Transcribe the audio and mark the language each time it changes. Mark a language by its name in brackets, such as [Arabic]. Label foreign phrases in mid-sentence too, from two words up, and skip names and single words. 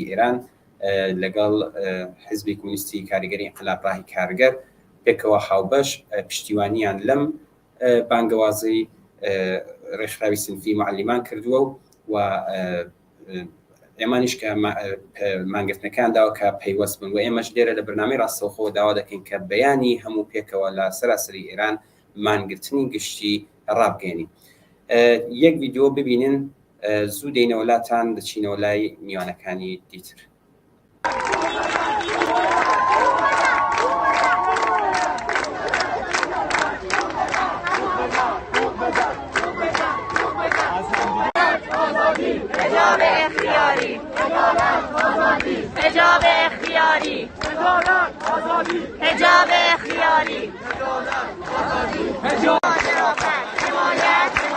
[Central Kurdish] ئێران لەگەڵ حیزبی کۆمونیستی کاریگەری ئینقلاب ڕاهی کارگەر پێکەوە هاوبەش پشتیوانیان لەم بانگەوازی ڕێکخراوی سنفی معلیمان کردووە و ئێمانیش کە مانگرتنەکان داوە کە پەیوەست بن و ئێمەش لێرە لە بەرنامەی ڕاستەوخۆ داوا دەکەین کە بەیانی هەموو پێکەوە لە سەراسەری ئێران مانگرتنی گشتی ڕابگەێنی. یەک ڤیدیۆ ببینن زوو دێنەوەلاتان دەچینەوە لای میوانەکانی دیتر. [Persian] حجاب اختیاری، حجاب اختیاری، حجاب اختیاری، حمایت، حمایت،